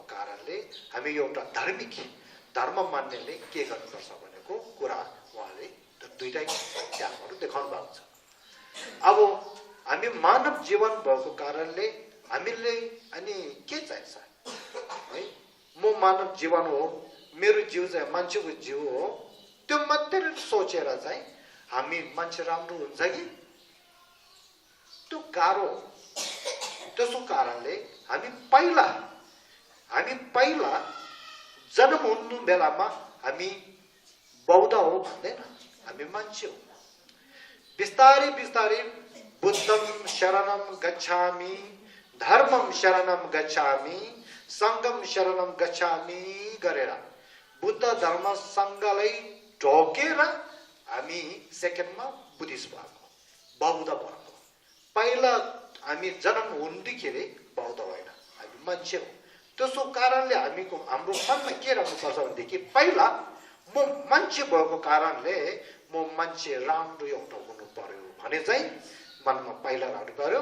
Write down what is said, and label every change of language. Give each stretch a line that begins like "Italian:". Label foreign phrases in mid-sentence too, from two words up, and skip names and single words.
Nepali: कारणले हामी एउटा धार्मिक धर्म मान्नेले के गर्नुपर्छ भनेको कुरा उहाँले दुईटै ध्यानहरू देखाउनु भएको छ अब हामी मानव जीवन भएको कारणले हामीले अनि के चाहिन्छ है म मानव जीवन हो मेरो जीव चाहिँ मान्छेको जीव हो त्यो मात्रै सोचेर चाहिँ हामी मान्छे राम्रो हुन्छ कि त्यो गाह्रो त्यसको कारणले हामी पहिला जन्म हुनु बेलामा हामी बौद्ध हो भन्दैन हामी मान्छे हो बिस्तारै
Pali: बुद्धं शरणं गच्छामि धर्मं शरणं गच्छामि सङ्गम शरणम गच्छामि
Nepali: गरेर बुद्ध धर्म सङ्घलाई ढोकेर हामी सेकेन्डमा बुद्धिस्ट भएको, बौद्ध भएको। पहिला हामी जन्म हुँदाखेरि बौद्ध होइन, हामी मान्छे हो। त्यसो कारणले हाम्रो मनमा के राख्नुपर्छ भनेदेखि पहिला म मान्छे भएको कारणले म मान्छे राम्रो एउटा हुनु पर्यो भने चाहिँ मनमा पहिला राख्नु पर्यो।